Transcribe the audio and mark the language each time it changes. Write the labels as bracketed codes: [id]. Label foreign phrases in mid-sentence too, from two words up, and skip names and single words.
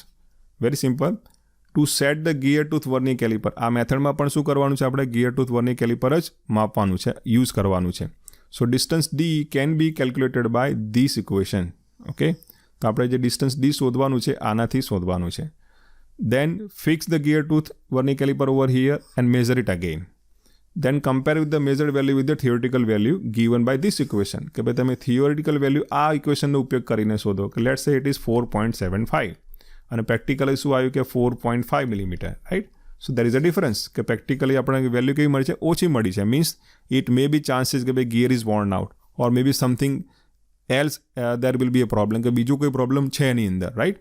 [en] Very simple. To set the gear tooth vernier caliper, [gu] આ મેથડમાં પણ શું કરવાનું છે? આપણે [en] gear tooth vernier caliper [gu] જ માપવાનું છે, યુઝ કરવાનું છે. [en] So distance D can be calculated by this equation. [gu] ઓકે, તો આપણે જે ડિસ્ટન્સ ડી શોધવાનું છે આનાથી શોધવાનું છે. [en] Then fix the gear tooth vernier caliper over here and measure it again. Then compare with the measured value with the theoretical value given by this equation. [gu] કે ભાઈ તમે [en] theoretical value [gu] આ ઇક્વેશનનો ઉપયોગ કરીને શોધો કે [en] let's say it is [gu] 4.75 અને પ્રેક્ટિકલી શું આવ્યું કે 4.5 મિલીમીટર, રાઈટ? [en] So there is a difference [gu] કે પ્રેક્ટિકલી આપણને વેલ્યુ કેવી મળી છે? ઓછી મળી છે. [en] Means it may be chances [gu] કે ભાઈ [en] gear is worn out or may be something else there will be a problem, [gu] કે બીજું કોઈ પ્રોબ્લેમ છે એની અંદર, [en] રાઈટ?